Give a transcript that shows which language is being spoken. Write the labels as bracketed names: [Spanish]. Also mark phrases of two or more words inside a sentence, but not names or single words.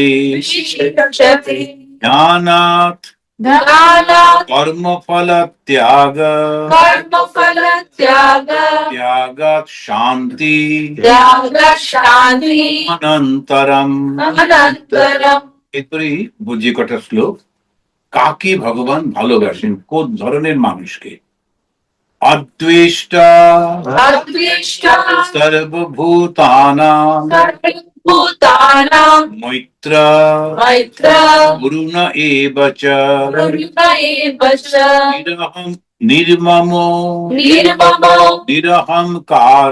[Sanskrit] विशिष्यते ज्ञानात् ज्ञानात् कर्मफलत्याग कर्मफलत्याग त्यागात् शान्ति त्यागशान्ति अनन्तरम् अनन्तरम् [Bangla] এরপরে বুঝি কটা শ্লোক কাকে ভগবান ভালোবাসেন কোন ধরনের মানুষকে অদ্বেষ্টা [Sanskrit] अद्वेष्टा সর্বভূতানাং भूतानां मैत्र मैत्र वरुण एव च करुण एव च निरहं निर्ममो निर्ममो निरहंकार